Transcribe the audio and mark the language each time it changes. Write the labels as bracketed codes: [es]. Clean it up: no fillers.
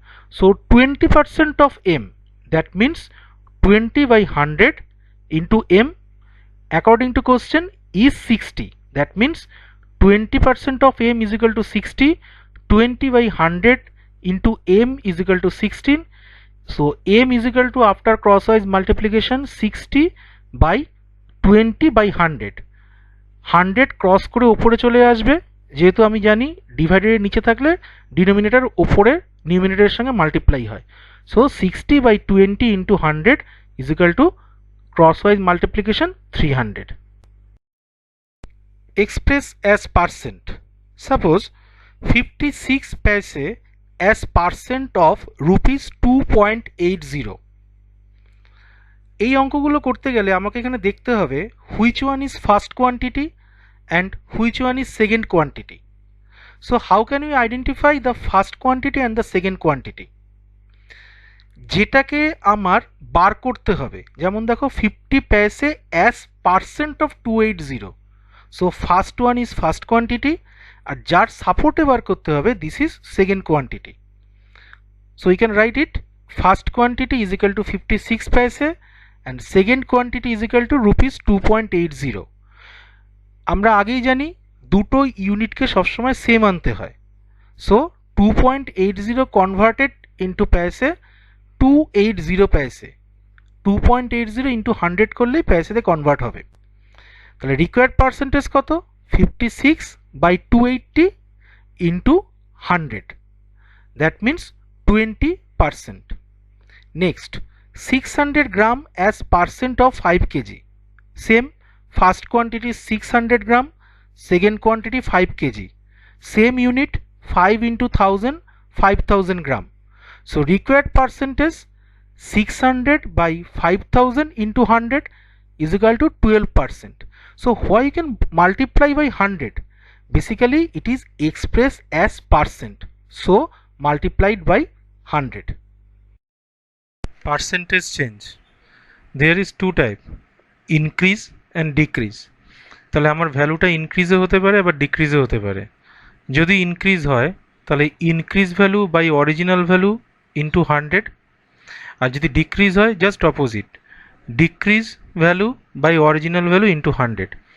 [en] So 20% of m, that means 20 by 100 into m, according to question, is 60. That means 20% of m is equal to 60. 20 by 100 into m is equal to 16. So m is equal to, after crosswise multiplication, 60 by 20 by 100. [bn] 100 cross করে উপরে চলে আসবে, যেহেতু আমি জানি ডিভাইডেডের নিচে থাকলে denominator উপরে নিউমিনেটরের সঙ্গে মাল্টিপ্লাই হয়। So [en] 60 by 20 into 100 is equal to crosswise multiplication 300. Express as percent. Suppose 56 paise as percent of rupees 2.80. [bn] এই অঙ্কগুলো করতে গেলে আমাকে এখানে দেখতে হবে [en] which one is first quantity and which one is second quantity. So how can we identify the first quantity and the second quantity? [bn] যেটাকে আমার বার করতে হবে, যেমন দেখো 50 paise [en] as percent of 280. So first one is first quantity, [bn] আর যার সাপোর্টে বার করতে হবে, [en] this is second quantity. So we can write it, first quantity is equal to 56 paise and second quantity is equal to rupees 2.80. [bn] আমরা আগেই জানি দুটো ইউনিটকে সবসময় same আনতে হয়। সো 2.80 কনভার্টেড ইন্টু প্যাসে 280 প্যাসে, 2.80 ইন্টু 100 করলেই প্যাসেতে কনভার্ট হবে। তাহলে রিকোয়ার্ড পার্সেন্টেজ কত? 56 by 280 into 100, [en] That means 20%. Next 600 gram as percent of 5 kg. Same, first quantity is 600 gram, second quantity 5 kg. Same unit, 5 into 1000, 5000 gram. So required percentage 600 by 5000 into 100 is equal to 12%. So why you can multiply by 100? Basically it is expressed as percent. So multiplied by 100. Percentage change. There is two type, increase [bn] and decrease. তাহলে আমার ভ্যালুটা ইনক্রিজও হতে পারে আবার ডিক্রিজও হতে পারে। যদি increase হয় তাহলে increase value by original value into 100, আর যদি ডিক্রিজ হয় just opposite, decrease value by original value into 100।